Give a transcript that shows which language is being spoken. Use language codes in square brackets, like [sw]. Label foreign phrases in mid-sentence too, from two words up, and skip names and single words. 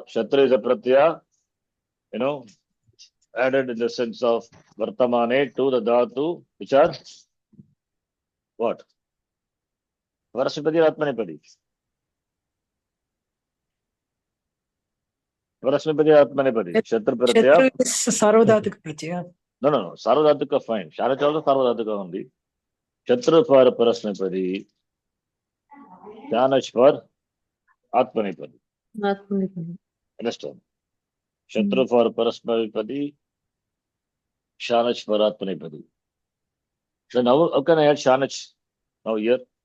[en] Shatru is a pratyaya, added in the sense of Vartamane to the dhatu, which are what? Parasmapadi or Atmanepadi? Parasmapadi or Atmanepadi? [sa] शतृ प्रत्यय. [en] Shatru is [sa] सार्वधातुक प्रत्यय. [en] No. Sarvadhatuka fine. Sharach also Sarvadhatuka only. Shatru for Parasmapadi. Shanach for Atmanepadi. Understand? Shatru for Parasmapadi. Shanach for Atmanepadi. So now, how can I add Shanach now here?